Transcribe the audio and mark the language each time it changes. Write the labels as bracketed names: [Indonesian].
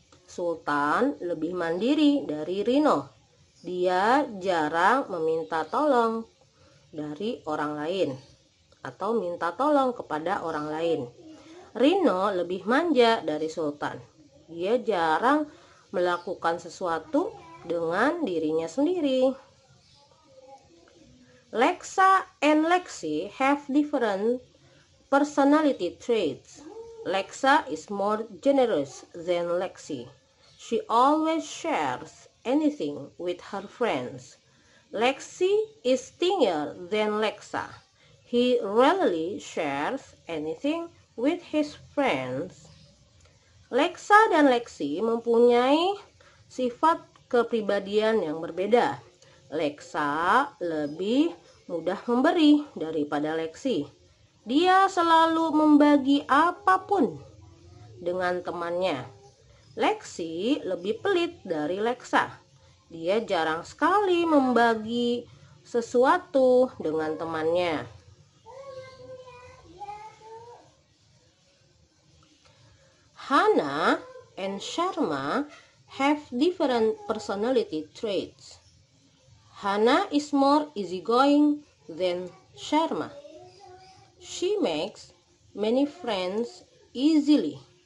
[Indonesian] Sultan lebih mandiri dari Rino. Dia jarang meminta tolong dari orang lain atau minta tolong kepada orang lain. Rino lebih manja dari Sultan. Dia jarang melakukan sesuatu dengan dirinya sendiri. [English] Lexa and Lexi have different personality traits. Lexa is more generous than Lexi. She always shares anything with her friends. Lexi is stingier than Lexa. He rarely shares anything with his friends. [Indonesian] Lexa dan Lexi mempunyai sifat kepribadian yang berbeda. Lexa lebih mudah memberi daripada Lexi. Dia selalu membagi apapun dengan temannya. Lexi lebih pelit dari Lexa. Dia jarang sekali membagi sesuatu dengan temannya. [English] Hannah and Sharma have different personality traits. Hannah is more easygoing than Sharma. She makes many friends easily.